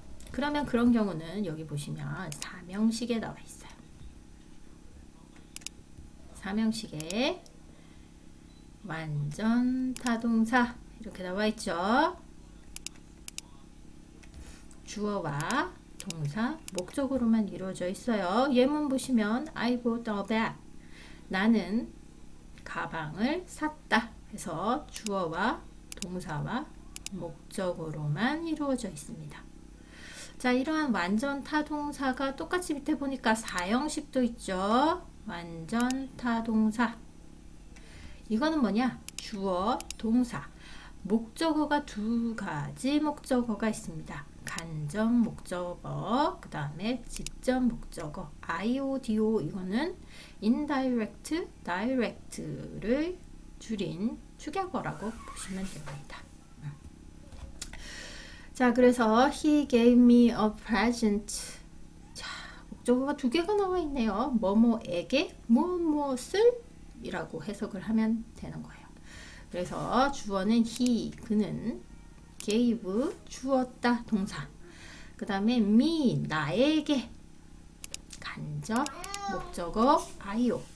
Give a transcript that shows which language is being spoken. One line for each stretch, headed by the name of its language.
Korean: 그러면 그런 경우는 여기 보시면 사명식에 나와 있어요. 사명식에 완전 타동사 이렇게 나와 있죠. 주어와 동사, 목적으로만 이루어져 있어요. 예문 보시면
English: I bought a bag.
Korean: 나는 가방을 샀다. 해서 주어와 동사와 목적으로만 이루어져 있습니다. 자, 이러한 완전 타동사가 똑같이 밑에 보니까 사형식도 있죠. 완전 타동사. 이거는 뭐냐? 주어, 동사. 목적어가 두 가지 목적어가 있습니다. 간접 목적어, 그 다음에 직접 목적어. IODO 이거는 indirect, direct를 줄인 축약어라고 보시면 됩니다. 자, 그래서
English: he gave me a present.
Korean: 자, 목적어가 두 개가 나와 있네요. 뭐뭐에게 무엇을 이라고 해석을 하면 되는 거예요. 그래서 주어는 he, 그는 gave, 주었다, 동사. 그 다음에 me, 나에게 간접 목적어 io.